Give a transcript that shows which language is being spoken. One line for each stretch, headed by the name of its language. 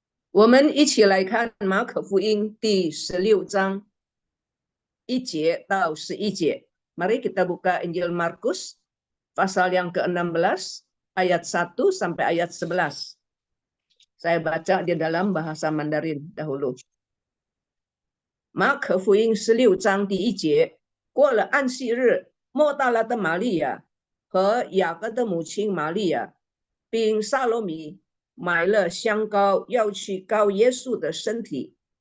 Chinese: 我们一起来看马可福音第16章1节到11节.
Indonesian: Mari kita buka Injil Markus pasal yang ke-16 ayat 1 sampai ayat 11. Saya baca di dalam bahasa Mandarin dahulu.
Chinese: 马可福音16章第1节，过了安息日，莫大拉的玛利亚和雅各的母亲玛利亚，并撒罗米买了香膏，要去膏耶稣的身体。